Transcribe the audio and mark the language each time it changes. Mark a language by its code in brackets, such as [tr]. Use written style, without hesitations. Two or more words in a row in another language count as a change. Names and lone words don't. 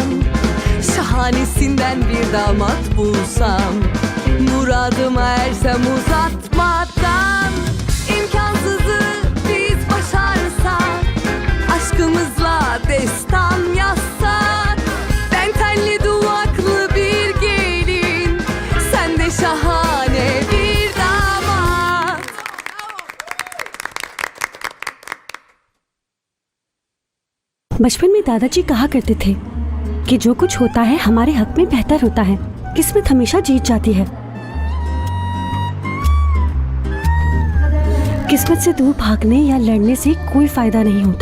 [tr] Şahanesinden bir damat bulsam, muradıma ersem uzatmadan. İmkansızı biz başarsak, aşkımızla destan yazsak. Ben telli duvaklı bir gelin, sen de şahane bir damat. [hi] बचपन में दादाजी कहा करते थे कि जो कुछ होता है हमारे हक में बेहतर होता है, किस्मत हमेशा जीत जाती है। किस्मत से दूर भागने या लड़ने से कोई फायदा नहीं होता।